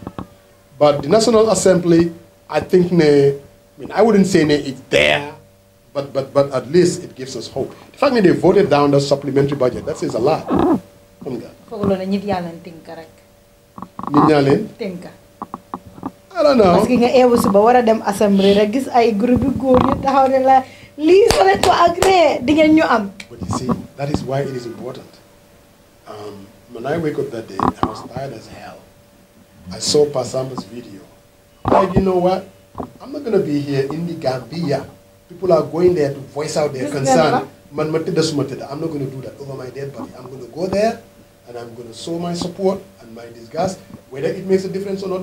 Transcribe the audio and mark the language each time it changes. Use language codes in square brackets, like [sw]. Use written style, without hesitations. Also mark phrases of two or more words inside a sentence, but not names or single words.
[en] But the National Assembly, I think, I wouldn't say it's there, but at least it gives us hope. The fact that they voted down the supplementary budget, that says a lot. I don't know. [fr] Parce que [wo] nga ewu suba wara dem assemblée rek gis ay groupe goor ñu taxaw ne la li so len ko agré di ngeen ñu am. [en] But you see, that is why it is important. When I wake up that day, I was tired as hell. I saw Pasamba's video. Like, you know what? I'm not going to be here in the Gambia. People are going there to voice out their concern. I'm not going to do that over my dead body. I'm going to go there and I'm going to show my support and my disgust, whether it makes a difference or not.